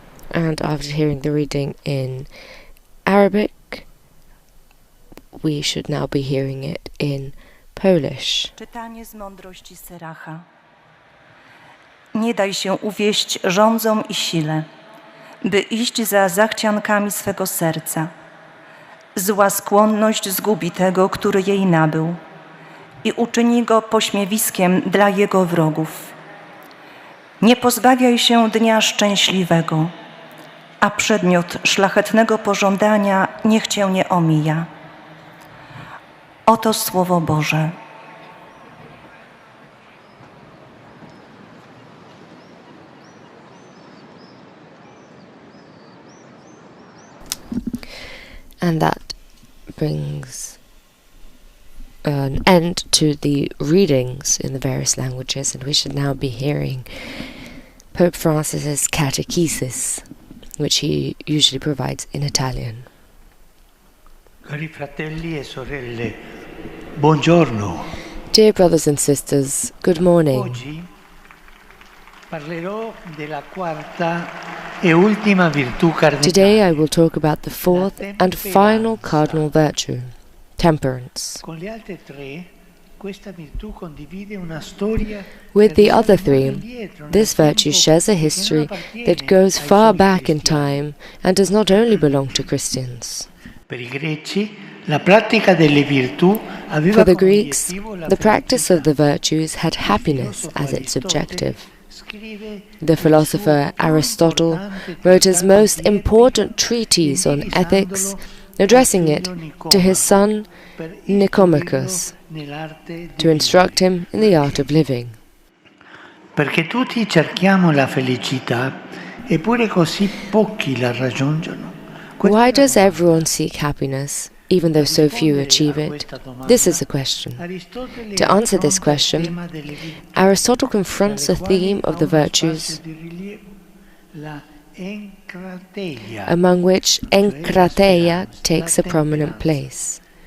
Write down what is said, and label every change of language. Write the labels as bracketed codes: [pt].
[en] And after hearing the reading in Arabic, we should now be hearing it in Polish. [pl] Czytanie z mądrości Syracha. Nie daj się uwieść żądzom i sile, by iść za zachciankami swego serca. Zła skłonność zgubi tego, który jej nabył, i uczyni go pośmiewiskiem dla jego wrogów. Nie pozbawiaj się dnia szczęśliwego, a przedmiot szlachetnego pożądania niech cię nie omija. Oto Słowo Boże. [en] And that brings an end to the readings in the various languages, and we should now be hearing Pope Francis's catechesis, which he usually provides in Italian. [it] Cari fratelli e sorelle, buongiorno. [en] Dear brothers and sisters, good morning. [it] Oggi parlerò della quarta e ultima virtù cardinale. [en] Today I will talk about the fourth and final cardinal virtue, temperance. [it] Con le altre tre, questa virtù condivide una storia. [en] With the other three, this virtue shares a history that goes far back in time and does not only belong to Christians. [it] Per i greci, la pratica delle virtù aveva [en] For the Greeks, the practice of the virtues had happiness as its objective. The philosopher Aristotle wrote his most important treatise on ethics, addressing it to his son Nicomachus, to instruct him in the art of living. [it] Perché tutti cerchiamo la felicità, eppure così pochi la raggiungono. [en] Why does everyone seek happiness, even though so few achieve it? This is the question. To answer this question, Aristotle confronts the theme of the virtues, among which enkrateia takes a prominent place.